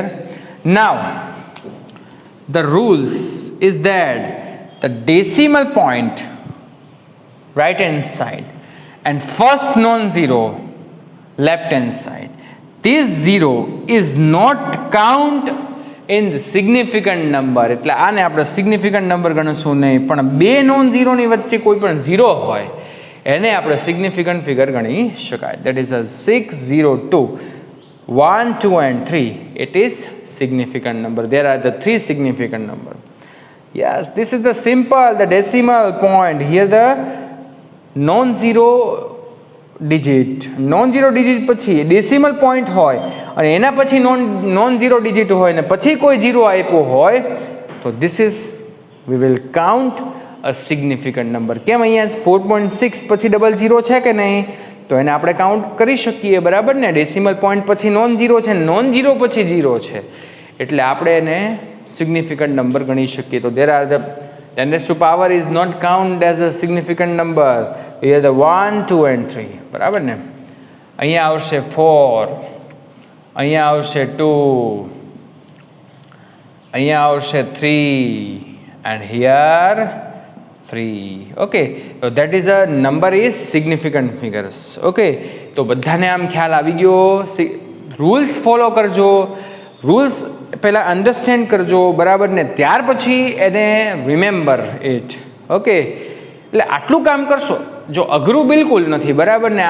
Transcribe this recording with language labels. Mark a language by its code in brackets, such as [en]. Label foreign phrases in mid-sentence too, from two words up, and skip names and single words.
[en] Now the rules is that the decimal point right hand side and first non-zero left hand side, this 0 is not count in the significant number. [gu] એટલે આને આપણે [en] significant number [gu] ગણશું નહીં, પણ બે [en] non zeroની [gu] વચ્ચે કોઈ પણ 0 હોય એને આપણે [en] significant figure [gu] ગણી શકાય. [en] That is a 602, 1, 2 and 3. It is significant number. There are the 3 significant number. Yes, this is the simple, the decimal point. Here the non-zero digit પછી decimal point [gu] હોય અને એના પછી [en] non-zero digit [gu] હોય ને પછી કોઈ 0 આપ્યો હોય તો [en] this is we will count a significant number. [gu] કેમ અહીંયા 4.6 પછી 00 છે કે નહીં, તો એને આપણે કાઉન્ટ કરી શકીએ, બરાબર ને. [en] decimal point [gu] પછી non-zero છે, non-zero પછી 0 છે, એટલે આપણે એને [en] significant number [gu] ગણી શકીએ. [en] તો there are the 10 raised to power is not count as a significant number. Here the 1, 2 and 3, [gu] બરાબર ને. અહીંયા આવશે 4, અહીંયા આવશે 2, અહીંયા આવશે 3 [en] and here 3. Okay, so that is a number is significant figures. [gu] Okay, તો બધાને આમ ખ્યાલ આવી ગયો. [en] rules follow [gu] કરજો, રૂલ્સ પહેલા અન્ડરસ્ટેન્ડ કરજો, બરાબર ને, ત્યાર પછી એને [en] remember it. [gu] ઓકે, એટલે આટલું કામ કરશો. જો અઘરું બિલકુલ નથી, બરાબર ને.